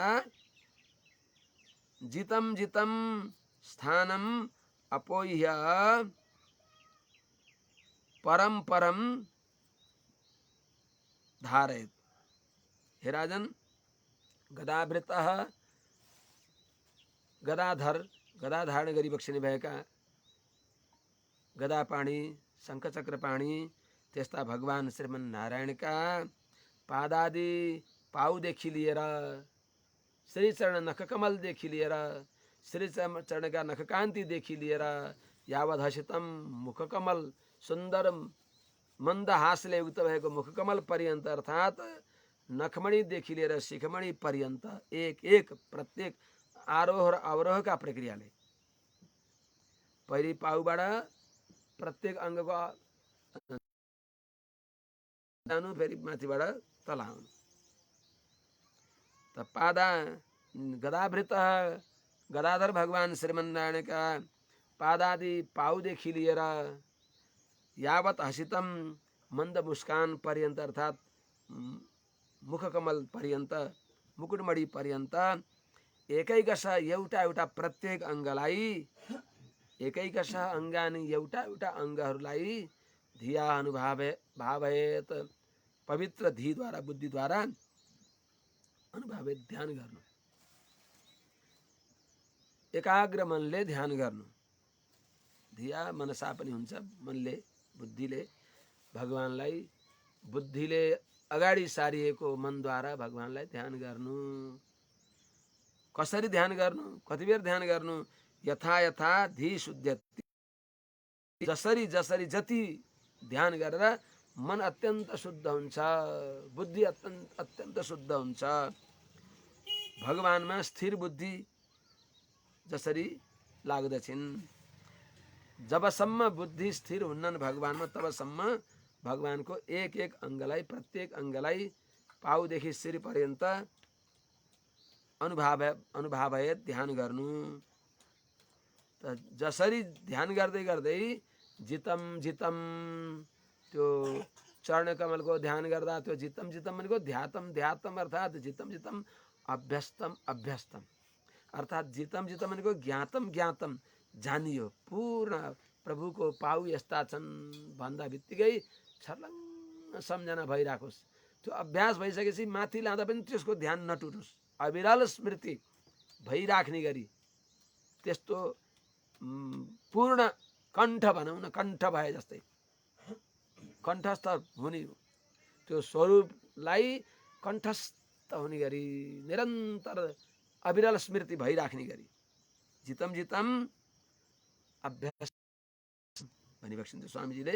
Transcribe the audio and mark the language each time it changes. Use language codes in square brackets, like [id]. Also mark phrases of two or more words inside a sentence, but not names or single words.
[sa] जितम जितम स्थानम अपोह्य परम परम धारयेत्। [ne] हे राजन, गदाभृतः गदाधर गदा धारण गरी बक्सिने भएका गदापाणी शङ्खचक्रपाणी त्यस्ता भगवान श्रीमन नारायणका पादादि पाउदेखि लिएर श्रीचरण नखकमलदेखि लिएर श्रीचरणका नखकान्तिदेखि लिएर [sa] यावत् हसितम [ne] मुखकमल सुन्दर मन्द हासले युक्त भएको मुखकमल पर्यन्त अर्थात् नखमणिदेखि लिएर शिखमणि पर्यन्त एक एक प्रत्येक आरोह र अवरोहका प्रक्रियाले पहिली पाउबाट प्रत्येक अङ्गको जानु फेरि माथिबाट तल आउनु त पादा गदाभृत गदाधर भगवान श्रीमन्नारायणका पादादि पाउदेखि लिएर यावत् हसितम मन्द मुस्कान पर्यन्त अर्थात् मुखकमल पर्यन्त मुकुटमणि पर्यन्त एकैकश एउटा एउटा प्रत्येक अङ्गलाई [sa] एकैकश अङ्गानि [ne] एउटा एउटा अङ्गहरूलाई [sa] धिया अनुभावयेत् [ne] पवित्र धीद्वारा बुद्धिद्वारा अनुभावित ध्यान गर्नु एकाग्र मनले ध्यान गर्नु [sa] धिया मनसा [ne] पनि हुन्छ मनले बुद्धिले भगवानलाई बुद्धिले अगाडि सारिएको मनद्वारा भगवानलाई ध्यान गर्नु कसरी ध्यान गर्नु कति बेर ध्यान गर्नु [sa] यथा यथा धी शुद्धति [ne] जसरी जसरी जति ध्यान गरेर मन अत्यन्त शुद्ध हुन्छ बुद्धि अत्यन्त शुद्ध हुन्छ भगवानमा स्थिर बुद्धि जसरी लाग्दछिन्। जबसम्म बुद्धि स्थिर हुन्नन् भगवानमा तबसम्म भगवानको एक एक अङ्गलाई प्रत्येक अङ्गलाई पाउदेखि शिर पर्यन्त अनुभावयत ध्यान गर्नु। त जसरी ध्यान गर्दै गर्दै [sa] जितम जितम [ne] त्यो चरण कमलको ध्यान गर्दा त्यो [sa] जितम जितम [ne] भनेको [sa] ध्यातम ध्यातम [ne] अर्थात् [sa] जितम जितम अभ्यस्तम अभ्यस्तम [ne] अर्थात् [sa] जितम जितम [ne] भनेको [sa] ज्ञातम ज्ञातम [ne] जानियो। पूर्ण प्रभुको पाउ यस्ता छन् भन्दा बित्तिकै छर्लङ्ग सम्झना भइराखोस्। त्यो अभ्यास भइसकेपछि माथि लाँदा पनि त्यसको ध्यान नटुटोस्। अविरल स्मृति भइराख्ने गरी त्यस्तो पूर्ण कण्ठ भनौँ न, कण्ठ भए जस्तै कण्ठस्थ हुने त्यो स्वरूपलाई कण्ठस्थ हुने गरी निरन्तर अविरल स्मृति भइराख्ने गरी [sa] जितम जितम [ne] अभ्यास भनिबक्सिन्छ स्वामीजीले।